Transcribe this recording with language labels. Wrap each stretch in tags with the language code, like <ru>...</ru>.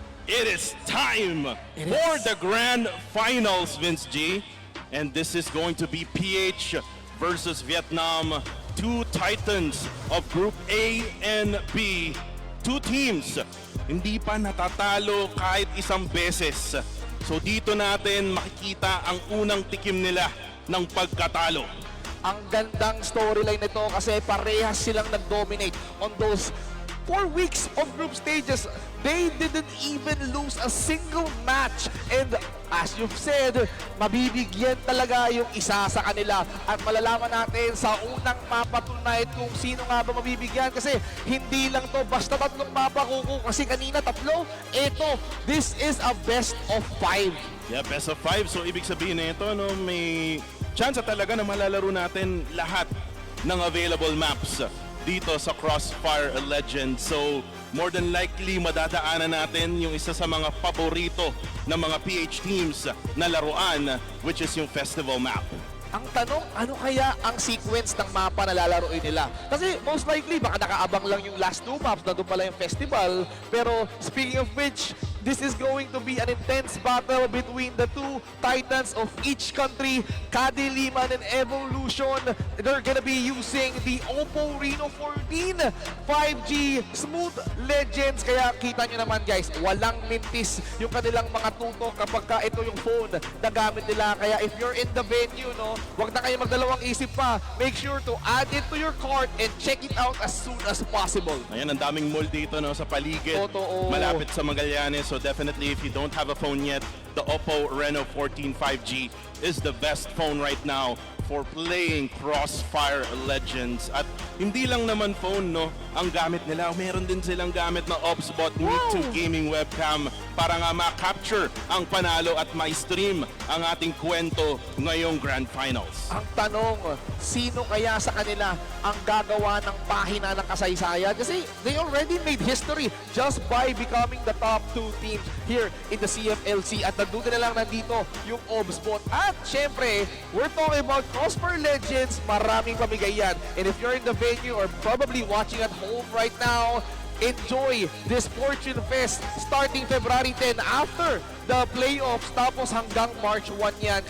<en>It is time for the grand finals, Vince G. And this is going to be PH versus Vietnam. Two titans of Group A and B. Two teams,</en> <tl>hindi pa natatalo kahit isang beses. So dito natin makikita ang unang tikim nila ng pagkatalo. Ang gandang storyline nito kasi parehas silang nag-dominate</tl> <en>on those 4 weeks of group stages. They didn't even lose a single match. And as you've said,</en> <tl>mabibigyan talaga yung isa sa kanila. At malalaman natin sa unang mapa tonight kung sino nga ba mabibigyan. Kasi hindi lang to basta tatlong mapa, Kuko. Kasi kanina tatlo.</tl> <en>Ito, this is a best of 5. Yeah, best of 5.</en> <tl>So ibig sabihin na ito, no, may chance talaga na malalaro natin lahat ng available maps dito sa CrossFire Legends. So more than likely madadaanan natin yung isa sa mga paborito ng mga PH teams na laruan,</tl> <en>which is</en> <tl>yung festival map. Ang tanong, ano kaya ang sequence ng mapa na lalaroin nila? Kasi</tl> <en>most likely,</en> <tl>baka nakaabang lang yung last 2 maps, nandun pala yung festival.</tl> <en>Pero speaking of which, this is going to be an intense battle between the two titans of each country, KADILIMAN and Evolution. They're gonna be using the Oppo Reno 14 5G Smooth Legends.</en> <tl>Kaya kita nyo naman guys, walang mintis yung kanilang mga tutok kapag ka ito yung phone na gamit nila. Kaya</tl> <en>if you're in the venue,</en> <tl>no, wag na kayo magdalawang isip pa.</tl> <en>Make sure to add it to your cart and check it out as soon as possible.</en> <tl>Ayan, ang daming mall dito, no, sa paligid. Totoo. Malapit sa Magallanes.</tl> <en>So definitely if you don't have a phone yet, the Oppo Reno 14 5G is the best phone right now for playing CrossFire Legends.</en> <tl>At hindi lang naman phone, no, ang gamit nila. Meron din silang gamit na OBSBot Meet 2 Gaming Webcam para nga ma-capture ang panalo at ma-stream ang ating kwento ngayong Grand Finals. Ang tanong, sino kaya sa kanila ang gagawa ng pahina ng kasaysayan?</tl> <en>Kasi they already made history just by becoming the top 2 teams here in the CFLC.</en> <tl>At nandun na lang nandito yung OBSBot. At syempre,</tl> <en>we're talking about CrossFire Legends.</en> <tl>Maraming pamigay yan.</tl> <en>And if you're in the venue or probably watching at home right now, enjoy this Fortune Fest starting February 10 after the playoffs,</en> <tl>tapos hanggang March 1 yan.</tl>